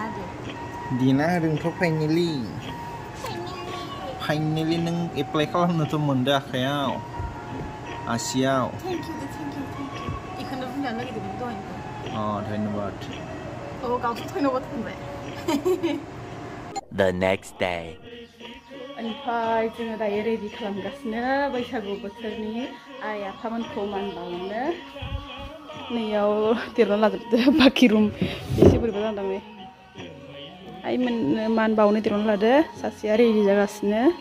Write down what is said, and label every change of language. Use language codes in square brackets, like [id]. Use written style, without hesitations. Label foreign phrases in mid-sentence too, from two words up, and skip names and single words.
[brx] होदोंथ' फाइनेलि नों एप्लाइ खालामनोथ' मोनदो आखायाव आसियाव [en] thank you [brx] बेखौनो बुंनो नागिरदोंमोन दहायनिफ्राय धन्यबाद गावथ' धन्यबाद होनबाय [en] The next day. [brx] ओमफ्राय जोङो दायो रेडि खालामगासिनो बैसागु बोथोरनि आइ आफामोनखौ मान बावनो नैयाव देरना लाजोबदो बाखि रुम एसे बोरैबा जादों नै आइमोननो मान बावनो देरना लादो सासेया रेडि जागासिनो